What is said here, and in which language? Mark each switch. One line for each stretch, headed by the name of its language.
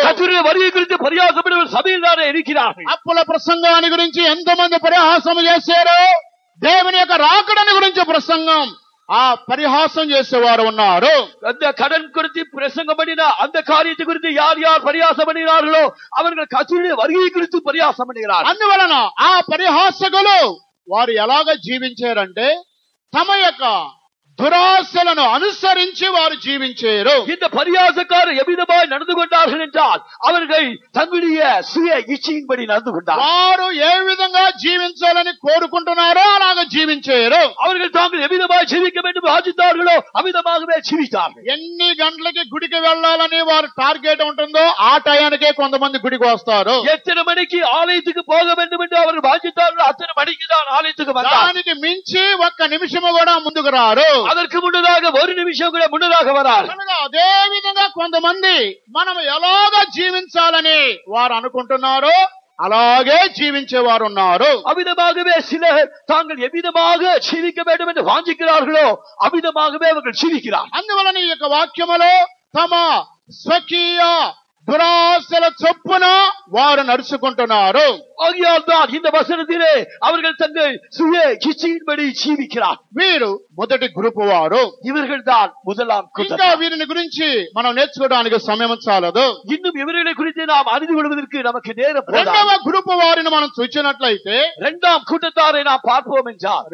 Tamil: கர்த்தருடைய வருகை குறித்து பரியாசப்படுவர் சபையில் தானே இருக்கிறார்கள்.
Telugu: అప్పుల ప్రసంగాన్ని గురించి ఎంతమంది పరిహాసం చేశారు? దేవుని యొక్క రాకడను గురించి ప్రసంగం ఆ పరిహాసం చేసేవారు ఉన్నారు.
Tamil: அந்த கடன் குறித்து பிரசங்கம் பண்ணினா அந்த காரியத்தை குறித்து யார் யார் பரியாசம் பண்ணுகிறார்களோ அவர்கள் கர்த்தருடைய வருகை குறித்து பரியாசம் பண்ணுகிறார்கள்.
Telugu: అందువలన ఆ పరిహాసకులు వారు ఎలాగ జీవించారంటే తమ యొక్క దురాశలను అనుసరించి వారు జీవించారు.
Tamil: இந்த பரியாசக்காரர் எவ்விதமாய் நடந்து கொண்டார்கள் என்றால் அவர்கள் தங்களுடைய சுய இச்சையின்படி நடந்து கொண்டார்கள்.
Telugu: వారు ఏ విధంగా జీవించాలని కోరుకుంటున్నారో అలాగ జీవించారు.
Tamil: அவர்கள் தாங்கள் எவ்விதமாய் ஜீவிக்க வேண்டும் ஆசித்தார்களோ அவ்விதமாகவே ஜீவித்தார்கள்.
Telugu: ఎన్ని గంటలకి గుడికి వెళ్ళాలని వారు టార్గెట్ ఉంటుందో ఆ టయానికే కొంతమంది గుడికి వస్తారు.
Tamil: எத்தனை மணிக்கு ஆலயத்துக்கு போக வேண்டும் என்று அவர்கள் வாஞ்சித்தார்களோ அத்தனை மணிக்கு தான் ஆலயத்துக்கு வந்தார்.
Telugu: దానికి మించి ఒక్క నిమిషము కూడా ముందుకు రారు.
Tamil: அதற்கு முன்னதாக ஒரு நிமிஷம் கூட முன்னதாக வரார்.
Telugu: కనుక అదే విధంగా కొంతమంది మనం ఎలాగ జీవించాలని వారు అనుకుంటున్నారో అలాగే జీవించేవారు ఉన్నారు.
Tamil: அவ்விதமாகவே சிலர் தாங்கள் எவ்விதமாக ஜீவிக்க வேண்டும் என்று வாஞ்சிக்கிறார்களோ அவ்விதமாகவே அவர்கள் ஜீவிக்கிறார்.
Telugu: అందువలన ఈ యొక్క వాక్యములో తమ స్వకీయ దురాశల చొప్పున వారు నడుచుకుంటున్నారు.
Tamil: ஆகையால் தான் இந்த வசனத்திலே அவர்கள் தங்கள் சுய இச்சையின்படி ஜீவிக்கிறார்.
Telugu: వీరు మొదటి గ్రూపు వారు.
Tamil: இவர்கள் தான் முதலாம்
Telugu: ఇంకా
Tamil: கூட்டம்.
Telugu: వీరిని గురించి మనం నేర్చుకోవడానికి సమయం చాలదు.
Tamil: இன்னும் இவர்களை குறித்து நாம் அறிந்து கொள்வதற்கு நமக்கு நேரம் போதாது.
Telugu: రెండవ గ్రూపు వారిని మనం చూసినట్లయితే
Tamil: இரண்டாம் கூட்டத்தாரை நாம் பார்ப்போம் என்றால்